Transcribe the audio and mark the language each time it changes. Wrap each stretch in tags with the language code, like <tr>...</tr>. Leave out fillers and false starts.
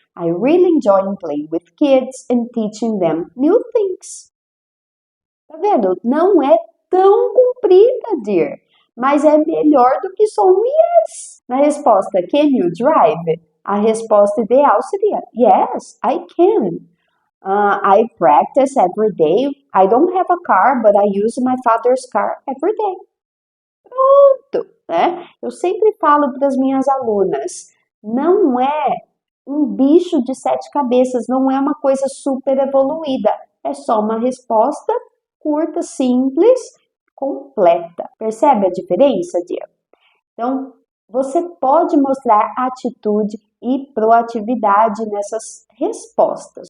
<en>I really enjoy playing with kids and teaching them new things.</en> <pt>Tá vendo? Não é tão comprida, dear, mas é melhor do que só um yes. Na resposta,</pt> <en>can you drive?</en> <pt>A resposta ideal seria,</pt> <en>yes, I can. I practice every day. I don't have a car, but I use my father's car every day.</en> <pt>Pronto, né? Eu sempre falo para as minhas alunas, não é um bicho de 7 cabeças, não é uma coisa super evoluída, é só uma resposta curta, simples, completa. Percebe a diferença, Dia? Então, você pode mostrar atitude e proatividade nessas respostas.</pt>